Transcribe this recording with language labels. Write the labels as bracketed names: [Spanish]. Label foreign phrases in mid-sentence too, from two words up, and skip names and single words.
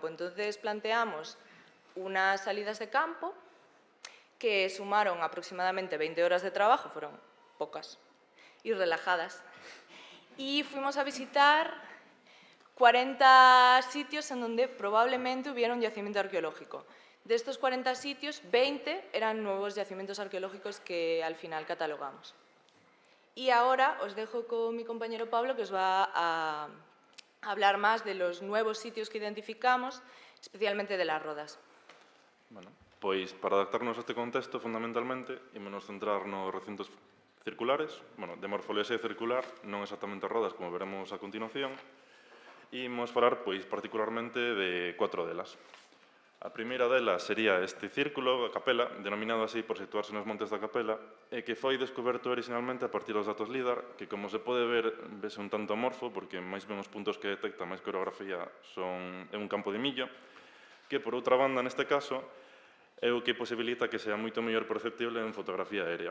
[Spanish] Entonces, planteamos unas salidas de campo que sumaron aproximadamente 20 horas de trabajo, fueron pocas y relajadas, y fuimos a visitar 40 sitios en donde probablemente hubiera un yacimiento arqueológico. De estos 40 sitios, 20 eran nuevos yacimientos arqueológicos que al final catalogamos. Y ahora os dejo con mi compañero Pablo, que os va a hablar más de los nuevos sitios que identificamos, especialmente de las rodas. [Galician] Bueno, pois para adaptarnos a este contexto, fundamentalmente, ímonos centrar nos recintos circulares, bueno, de morfoloxía circular, non exactamente rodas, como veremos a continuación, e imos falar, pois, particularmente de 4 delas. A primeira delas sería este círculo, a capela, denominado así por situarse nos montes da capela, e que foi descoberto originalmente a partir dos datos LIDAR, que, como se pode ver, vese un tanto amorfo, porque máis ben os puntos que detecta, máis que a orografía, é un campo de millo, que, por outra banda, neste caso, é o que posibilita que sea moito mellor perceptible en fotografía aérea.